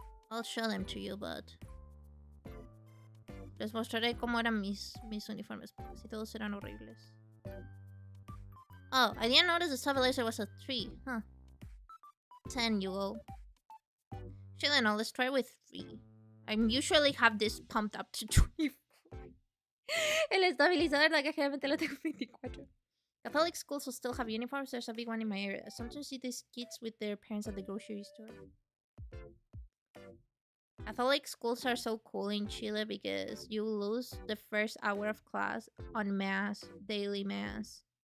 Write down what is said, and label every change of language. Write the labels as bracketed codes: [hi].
[en] I'll show them to you, but [es] les mostraré cómo eran mis uniformes, porque si todos eran horribles. [en] Oh, I didn't notice the stabilizer was a 3, huh? 10, you go. Actually, no, let's try with 3. I usually have this pumped up to 24. [es] El estabilizador, la que generalmente lo tengo 24. [en] Catholic schools will still have uniforms. There's a big one in my area. I sometimes see these kids with their parents at the grocery store. Catholic schools are so cool in Chile because you lose the first hour of class on mass, daily mass.